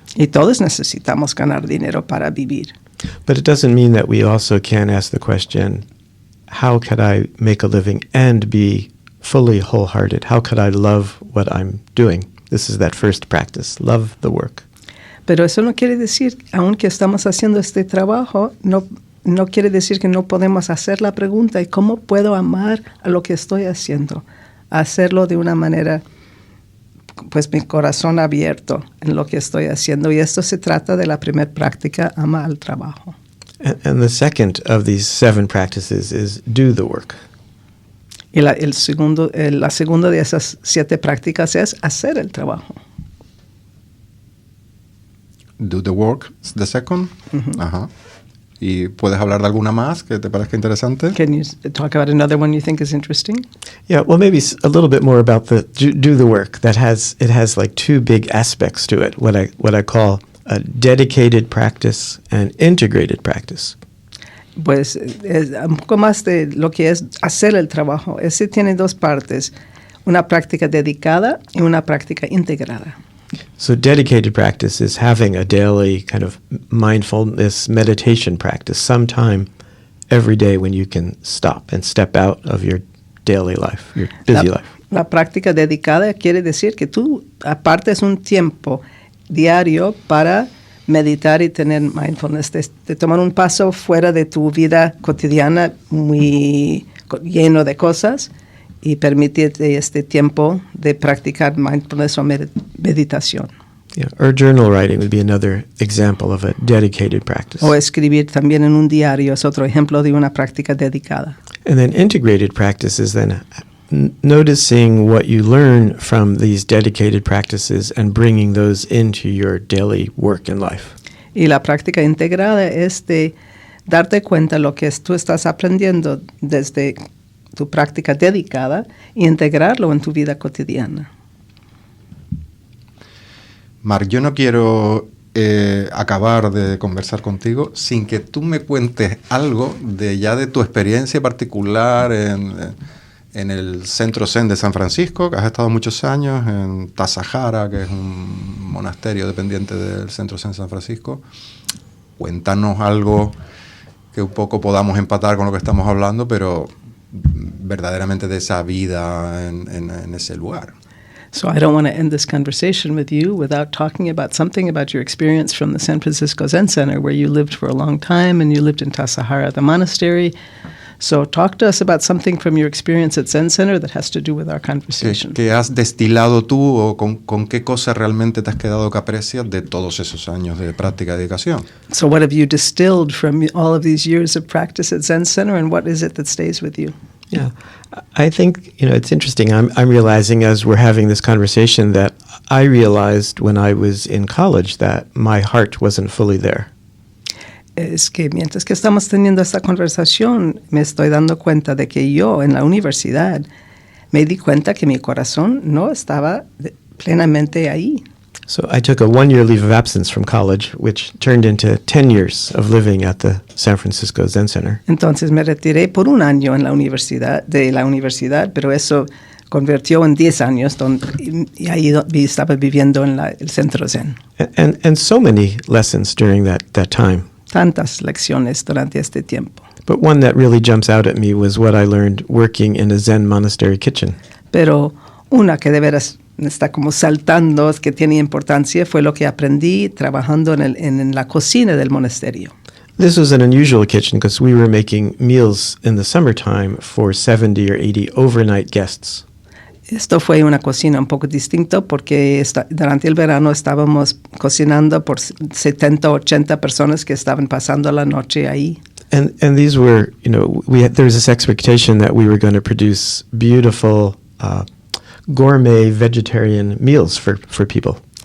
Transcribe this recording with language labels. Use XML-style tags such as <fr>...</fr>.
<es>Y todos necesitamos ganar dinero para vivir.</es> <en>But it doesn't mean that we also can't ask the question, how could I make a living and be fully wholehearted? How could I love what I'm doing? This is that first practice, love the work.</en> <es>Pero eso no quiere decir, aunque estamos haciendo este trabajo, no quiere decir que no podemos hacer la pregunta, ¿y cómo puedo amar a lo que estoy haciendo? Hacerlo de una manera, pues mi corazón abierto en lo que estoy haciendo. Y esto se trata de la primera práctica, ama al trabajo.</es> <en>And the second of these 7 practices is do the work.</en> <es>Y la segunda de esas 7 prácticas es hacer el trabajo.</es> <en>Do the work, the second. Mm-hmm. Ajá.</en> <es>¿Y puedes hablar de alguna más que te parezca interesante?</es> <en>Can you talk about another one you think is interesting? Yeah, well, maybe a little bit more about the do the work. It has like 2 big aspects to it. What I call a dedicated practice and integrated practice.</en> <es>Pues es un poco más de lo que es hacer el trabajo. Ese tiene 2 partes, una práctica dedicada y una práctica integrada.</es> <en>So dedicated practice is having a daily kind of mindfulness meditation practice, sometime every day when you can stop and step out of your daily life, your busy life.</en> <es>La práctica dedicada quiere decir que tú apartes un tiempo diario para meditar y tener mindfulness, de tomar un paso fuera de tu vida cotidiana muy lleno de cosas y permitirte este tiempo de practicar mindfulness o meditación.</es> <en>Yeah, or journal writing would be another example of a dedicated practice.</en> <es>O escribir también en un diario es otro ejemplo de una práctica dedicada.</es> <en>And then integrated practice is then noticing what you learn from these dedicated practices and bringing those into your daily work and life.</en> <es>Y la práctica integrada es de darte cuenta lo que tú estás aprendiendo desde tu práctica dedicada y integrarlo en tu vida cotidiana. Marc, yo no quiero acabar de conversar contigo sin que tú me cuentes algo de tu experiencia particular en el Centro Zen de San Francisco, que has estado muchos años, en Tassajara, que es un monasterio dependiente del Centro Zen de San Francisco. Cuéntanos algo que un poco podamos empatar con lo que estamos hablando, pero verdaderamente de esa vida en ese lugar.</es> <en>So I don't want to end this conversation with you without talking about something about your experience from the San Francisco Zen Center, where you lived for a long time and you lived in Tassajara, the monastery. So talk to us about something from your experience at Zen Center that has to do with our conversation.</en> <es>¿Qué has destilado tú o con qué cosa realmente te has quedado que aprecias de todos esos años de práctica y dedicación?</es> <en>So what have you distilled from all of these years of practice at Zen Center, and what is it that stays with you? Yeah, I think, it's interesting. I'm realizing as we're having this conversation that I realized when I was in college that my heart wasn't fully there.</en> <es>Es que mientras que estamos teniendo esta conversación, me estoy dando cuenta de que yo en la universidad me di cuenta que mi corazón no estaba plenamente ahí.</es> <en>So I took a 1-year leave of absence from college, which turned into 10 years of living at the San Francisco Zen Center.</en> <es>Entonces me retiré por 1 año en la universidad, pero eso convirtió en 10 años y ahí estaba viviendo en el centro Zen.</es> <en>And so many lessons during that time.</en> <es>Tantas lecciones durante este tiempo.</es> <en>But one that really jumps out at me was what I learned working in a Zen monastery kitchen.</en> <es>Pero una que de veras está como saltando, que tiene importancia, fue lo que aprendí trabajando en la cocina del monasterio.</es> <en>This was an unusual kitchen because we were making meals in the summertime for 70 or 80 overnight guests.</en> <es>Esto fue una cocina un poco distinta porque durante el verano estábamos cocinando por 70 o 80 personas que estaban pasando la noche ahí.</es> <en>And these were, there was this expectation that we were going to produce beautiful gourmet vegetarian meals for people.</en>